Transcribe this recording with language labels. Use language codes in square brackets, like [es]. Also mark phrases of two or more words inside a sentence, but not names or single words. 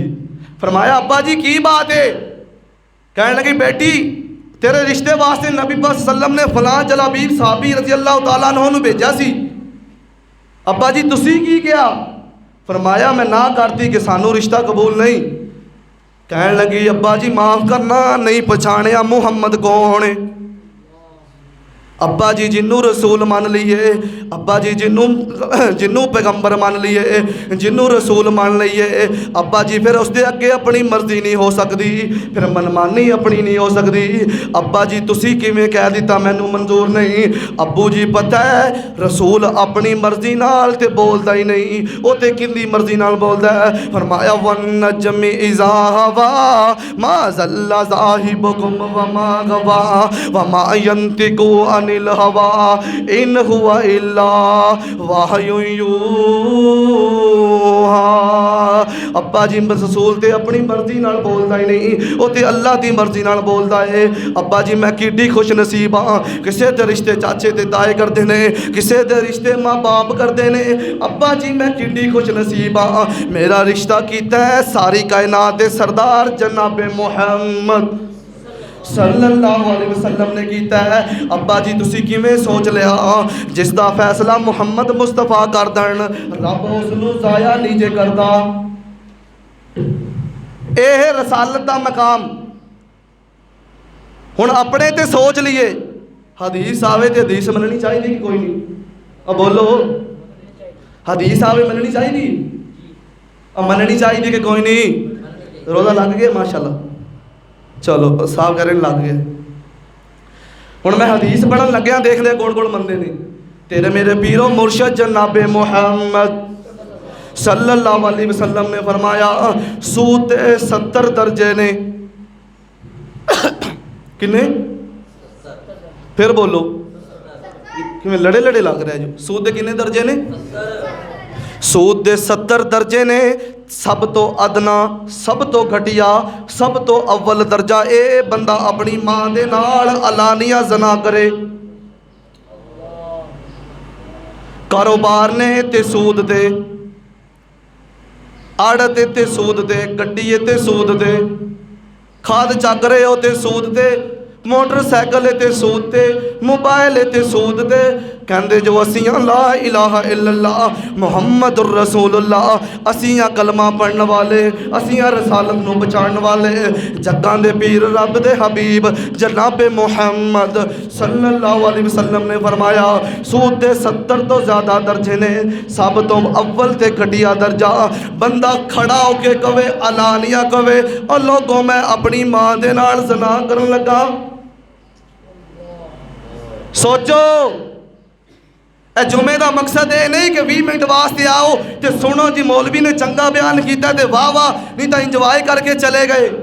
[pa] فرمایا ابا جی کی بات ہے؟ کہ لگی بیٹی تیرے رشتے واسطے نبی پاک سلم نے فلاں جلابیب صحابی [ar] رضی اللہ تعالیٰ عنہ [pa] نوں بھیجا سی. ابا جی تسی کی کیا? فرمایا میں نہ کرتی کہ سانوں رشتہ قبول نہیں. کہ لگی ابا جی معاف کرنا، نہیں پچھانیا محمد کون ہے? ابا جی جنہوں رسول من لئے، ابا جی جنہوں پیغمبر من لئے، جنہوں رسول من لئے, [ur] ابا جی پھر اس کے اگے اپنی مرضی نہیں ہو سکتی، پھر من مانی اپنی نہیں ہو سکتی. [pa] ابا جی تسی کیویں کہہ دتا مینوں منظور نہیں? ابو جی پتہ ہے رسول اپنی مرضی نال تے بولدا ہی نہیں، وہ تے کندی مرضی نال بولدا ہے. [ar] फरमाया والنجم إذا هوى ما ضل صاحبكم وما غوى وما ينطق عن الهوى إن هو إلا وحي يوحى. [pa] ابا جی رسول تے اپنی مرضی نال بولدا ہی نہیں، وہ تے اللہ دی مرضی نال بولدا ہے. ابا جی میں کڈی خوش نصیب ہاں، کسے دے رشتے چاچے تے تائے کرتے نے، کسے دے رشتے ماں باپ کرتے نے. ابا جی میں کڈی خوش نصیب ہاں، میرا رشتہ کیتا ہے ساری کائنات دے سردار جنابِ محمد [ar] صلی اللہ علیہ وسلم [pa] نے کیتا ہے. ابا جی تسی کیویں سوچ لیا جسکا فیصلہ محمد مصطفیٰ کر دین رب اسنوں ضائع نہیں جے کردا. یہ رسالت دا مقام ہن اپنے تے سوچ لئے. حدیث آوے تے حدیث مننی چاہیے کہ کوئی نہیں? اب بولو حدیث آوے مننی چاہیے? اب مننی چاہیے کہ کوئی نہیں؟ روزہ لگ گیا ماشاءاللہ، چلو صاف کرنے لگ گئے. ہن میں حدیث پڑھن لگیا دیکھ لیا کون کون منتے نے. تیرے میرے پیر و مرشد جنابِ محمد [ar] صلی اللہ علیہ وسلم [pa] نے فرمایا سود 70 درجے نے. کنے? پھر بولو کہ لڑے لڑے لگ رہے جو. سود کے کنے درجے نے؟ سود کے 70 درجے نے. سب تو ادنیٰ، سب تو گھٹیا، سب تو اول درجہ اے بندہ اپنی ماں دے نال علانیہ زنا کرے. کاروبار نے تے سود دے، آڑھت تے سود دے، گڈی تے سود دے، کھاد چک رہے ہو تے سود دے، موٹرسائیکل تے سود دے، موبائل تے سود دے. کہتے جو اسیاں [ar] لا إله إلا الله محمد رسول الله, [pa] اسیاں کلمہ پڑھنے والے، اسیاں رسالت نوں بچانے والے، جگاں دے پیر رب دے حبیب جنابِ محمد [ar] صلی اللہ علیہ وسلم [pa] نے فرمایا سود دے 70 تو زیادہ درجے نے. سب تو اول تے گھٹیا درجہ بندہ کھڑا ہوکے کوے، علانیہ کوے اور لوگوں میں اپنی ماں دے نال زنا کرن لگا. [ur] سوچو جمعے کا مقصد یہ نہیں کہ 20 منٹ واسطے آؤ تو سنو جی مولوی نے چنگا بیان کیا تو واہ واہ، نہیں تو انجوائے کرکے چلے گئے.